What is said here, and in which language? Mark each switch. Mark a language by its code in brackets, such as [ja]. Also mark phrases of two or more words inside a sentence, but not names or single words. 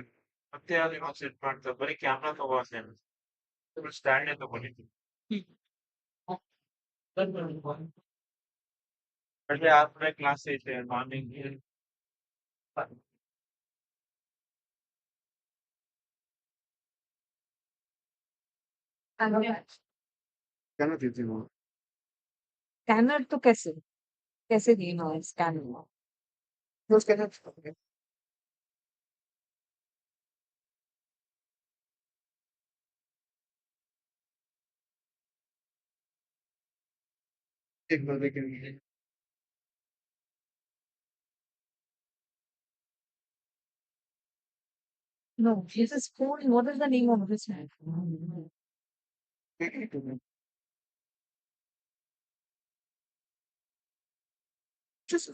[kn] ಮತ್ತೆ ಯಾವ್ದು ಇವಾಗ ಸೆಟ್ ಮಾಡ್ತಾರೆ ಬರೀ ಕ್ಯಾಮ್ರಾ ತಗೋಷ್ಟೇ ಸ್ಟ್ಯಾಂಡ್ ತಗೊಂಡಿದ್ದೀನಿ ಅಲ್ಲೇ ಆದ್ಮೇಲೆ ಕ್ಲಾಸ್ ಐತೆ ಮಾರ್ನಿಂಗ್ ಕ್ಯಾಮ್ರಾ ತೆಗೆದು [hi] स्कैनर तो कैसे देना है स्कैनर दोस्त कहना एक बार देखेंगे [en] No, this is phone. What is the name of this man? just